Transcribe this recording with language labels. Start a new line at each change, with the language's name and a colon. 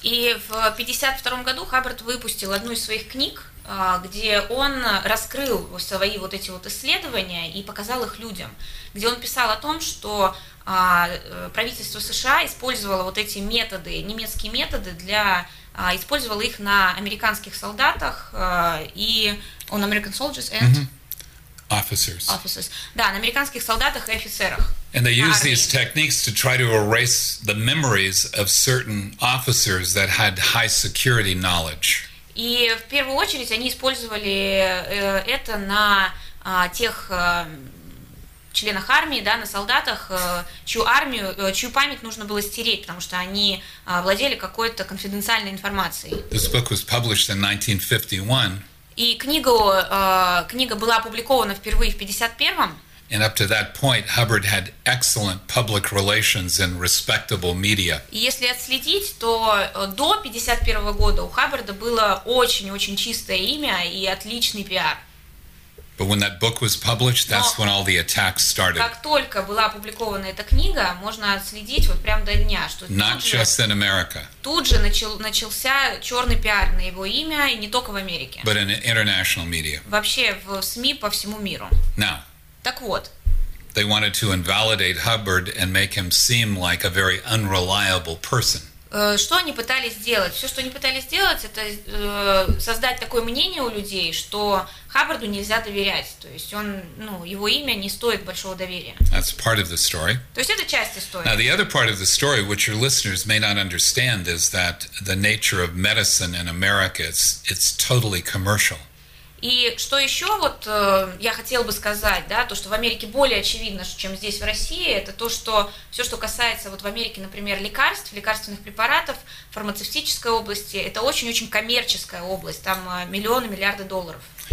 Russian: И в 52-м году Хаббард выпустил одну из своих книг, где он раскрыл свои вот эти вот исследования и показал их людям, где он писал о том, что правительство США использовало вот эти методы, немецкие методы для использовал их на американских солдатах и
English: on American soldiers and officers. Officers.
Russian: Да, на американских солдатах и офицерах.
English: And they use these techniques to try to erase the memories of certain officers that had high security knowledge.
Russian: И в первую очередь они использовали это на тех членах армии, да, на солдатах, чью армию, чью память нужно было стереть, потому что они владели какой-то конфиденциальной информацией.
English: This book was published in 1951.
Russian: И книгу, книга была опубликована впервые в 51-м.
English: And up to that point, Hubbard had excellent public relations and respectable media.
Russian: Если отследить, то до 51-го года у Хаббарда было очень-очень чистое имя и отличный пиар.
English: But when that book was published, that's when all the attacks started.
Russian: Как только была опубликована эта книга, можно отследить вот прямо до дня, что
English: Not just in America.
Russian: Тут же начался черный пиар на его имя, и не только в Америке.
English: But in international media.
Russian: Вообще в СМИ по всему миру.
English: Now.
Russian: Так вот.
English: They wanted to invalidate Hubbard and make him seem like a very unreliable person.
Russian: Что они пытались сделать? Все, что они пытались сделать, это создать такое мнение у людей, что Хаббарду нельзя доверять. То есть он, ну, его имя не стоит большого доверия.
English: That's part of the story.
Russian: То есть это часть истории.
English: Now the other part of the story, which your listeners may not understand, is that the nature of medicine in America it's totally commercial.
Russian: И что еще вот я хотел бы сказать, да, то, что в Америке более очевидно, чем здесь в России, это то, что все, что касается вот в Америке, например, лекарств, лекарственных препаратов, фармацевтической области, это очень-очень коммерческая область, там миллионы, миллиарды долларов.